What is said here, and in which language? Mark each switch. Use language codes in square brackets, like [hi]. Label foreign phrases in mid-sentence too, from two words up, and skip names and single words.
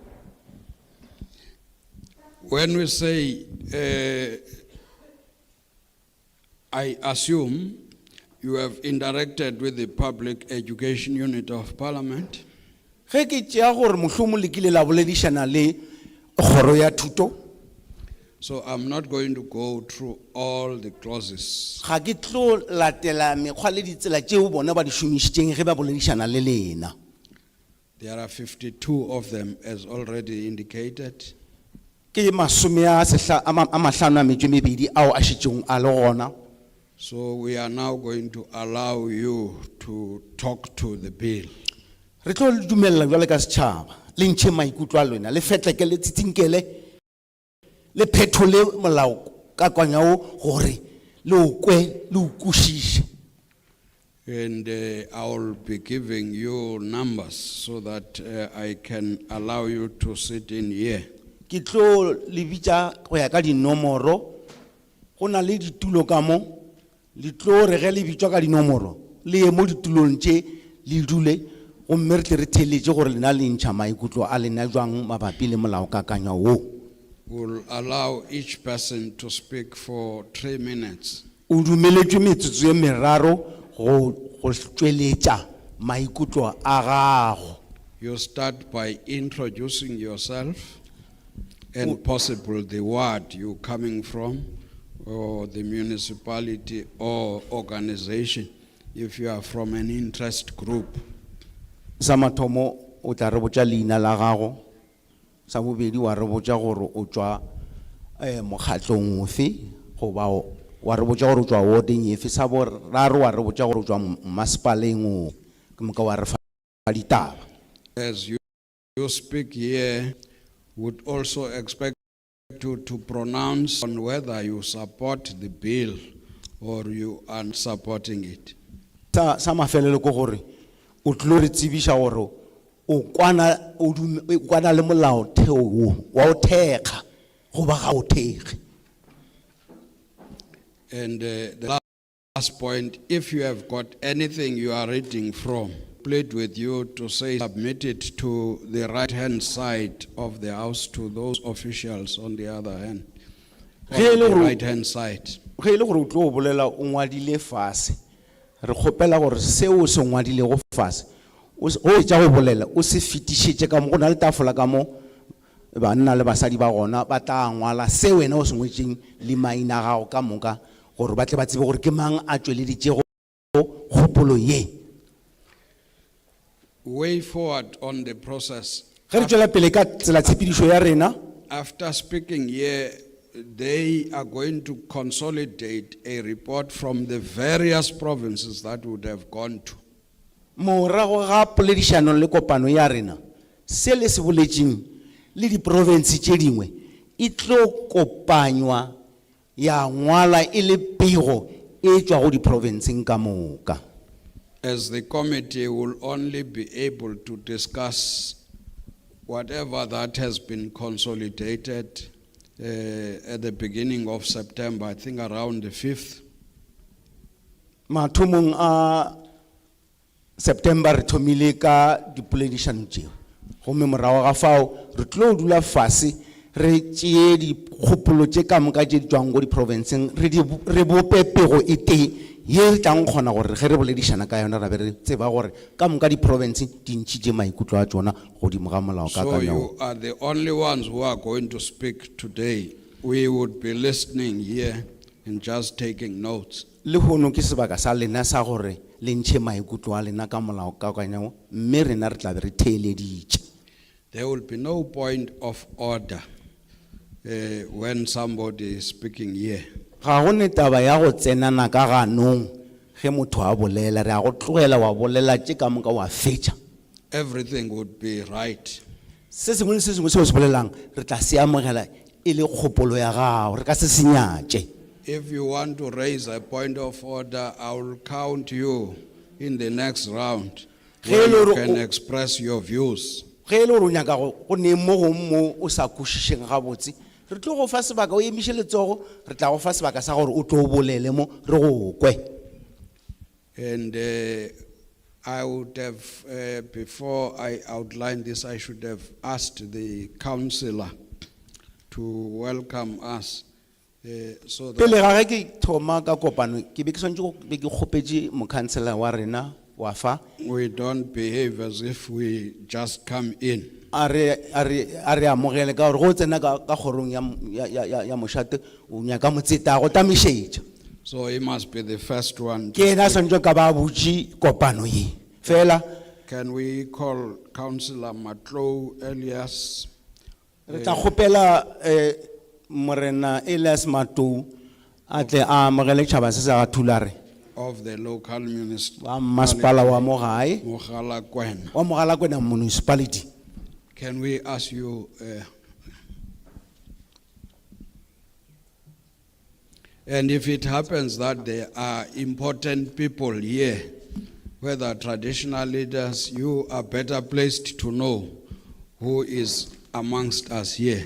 [en] When we say, I assume you have interacted with the Public Education Unit of Parliament. [nso] Ge ke tšea gore mohlomong le kile la boledišana le kgoro ya thuto. [en] So I'm not going to go through all the clauses. [nso] Ga ke tlo latela mekgwa le ditsela tšeo bona ba di šomišitšeng ge ba boledišana le lena. [en] There are 52 of them, as already indicated. [nso] Ke masome a mahlano a metšo e mebedi ao a šetšeng a le gona. [en] So we are now going to allow you to talk to the bill. [nso] Re tlo le dumelela jwale ka setšhaba le ntšhe maikutlo a lona le fetleke le tsitsinkele le phethole molao ka kwanyao gore le o kwe le o kwešiše. [en] And I will be giving you numbers so that I can allow you to sit in here. [nso] Ke tlo le bitša go ya ka dinomoro go na le ditulo ka mo le tlo re ge le bitšwa ka dinomoro le ye mo ditulong tše le dule gomme re tle re theletše gore lena le ntšha maikutlo a lena jwang mabapi le molaokakanywa wo. [en] We'll allow each person to speak for 3 minutes. [nso] O dumeletšwe metsotso e meraro go tšweletša maikutlo a gago. [en] You start by introducing yourself and possible the ward you're coming from, or the municipality or organization, if you are from an interest group. [nso] Sa mathomo o tla re botša leina la gago, sa bobedi wa re botša gore o tšwa mokgatlong ofe goba wa re botša gore o tšwa wardeng efe, sa boraro wa re botša gore o tšwa masepaleng o ke moka wa re fa ditaba. [en] As you speak here, would also expect you to pronounce on whether you support the bill or you are supporting it. [nso] Sa mafelelo ko gore o tlo re tsebiša gore o kwana le molaotheo wa o thekga goba ga o thekge. [en] And the last point, if you have got anything you are reading from, plead with you to say submit it to the right-hand side of the house, to those officials on the other hand, on the right-hand side. [nso] ge e le gore o tlo o bolela o ngwadile fase re kgopela gore seo se ngwadile go fase o tša go bolela o se fetišetše ka mo go na le tafola ka mo banna le basadi ba gona ba tla ngwala se wena o se ngwetšeng le maina a gago ka moka gore ba tle ba tsebe gore ke mang a tšweleditšego kgopolo ye. [en] Way forward on the process. [nso] Ge re tšwela pele ka tsela tshepedišo ya rena, [en] After speaking here, they are going to consolidate a report from the various provinces that would have gone to. [nso] morago ga poledišano le kopano ya rena se le se boletšeng le diprovince tše dingwe e tlo kopanywa ya ngwala e le pego e tšwa go diprovinceng ka moka. [en] As the committee will only be able to discuss whatever that has been consolidated at the beginning of September, I think around the 5th. [nso] Mathomong a September re thomile ka dipoledišano tšeo gomme morago ga fao re tlo dula fase re tšee dikgopolo tše ka moka tše di tšwang go diprovinceng re bope pego e tee ye re tlang kgona gore ge re boledišana ka yona ra be re tseba gore ka moka diprovince di ntšhitše maikutlo a tšona godimo ga molao ka [en] So you are the only ones who are going to speak today. We would be listening here and just taking notes. [nso] le hono ke sebaka sa lena sa gore le ntšhe maikutlo a lena ka molao ka kanyago mme rena re tla be re theeleditše. [en] There will be no point of order when somebody is speaking here. [nso] Ga go ne taba ya go tsenana ka ganong ge motho a bolela re a go tlogela wa bolela tše ka moka wa fetša. [en] Everything would be right. [nso] Se sengwe le se sengwe seo se bolelang re tla se amogela e le kgopolo ya gago re ka se senyatše. [en] If you want to raise a point of order, I will count you in the next round where you can express your views. [nso] Ge e le gore o nyaka go ne mo go mo o sa kwešišeng gabotse re tlo go fa sebaka o emiše letsogo re tla go fa sebaka sa gore o tlo o bolele mo re go kwe. [en] And I would have, before I outline this, I should have asked the councillor to welcome us. So [nso] Pele [en] that [nso] ga ge ke thoma ka kopano ke be ke swantse go be ke kgopetše mokhansela wa rena wa fa [en] we don't behave as if we just come in. [nso] a re amogele ka gore go tsena ka kgorong ya mošate o nyaka motseta go tamišetša. [en] So he must be the first one. [nso] Ke ena swantse ka ba botše kopano ye fela [en] Can we call Councillor Matlow Elias [nso] re tla kgopela morena Elias Matou a tle a amogele tšhaba se sa ga thulare [en] of the local [nso] wa masepala wa mo gae Mogalakwena? wa Mogalakwena municipality. [en] Can we ask you, and if it happens that there are important people here, whether traditional leaders, you are better placed to know who is amongst us here.